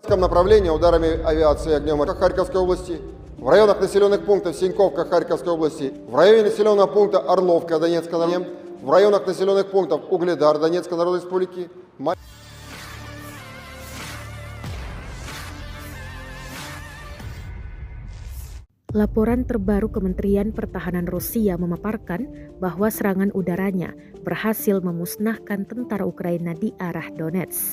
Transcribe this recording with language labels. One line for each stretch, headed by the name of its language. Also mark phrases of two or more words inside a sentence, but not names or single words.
Russian: Донецком направлении ударами авиации и огнем Харьковской области, в районах населенных пунктов Синьковка Харьковской области, в районе населенного пункта Орловка Донецкой области, в районах населенных пунктов Угледар Донецкой Народной Республики.
Indonesian: Laporan terbaru Kementerian Pertahanan Rusia memaparkan bahwa serangan udaranya berhasil memusnahkan tentara Ukraina di arah Donetsk.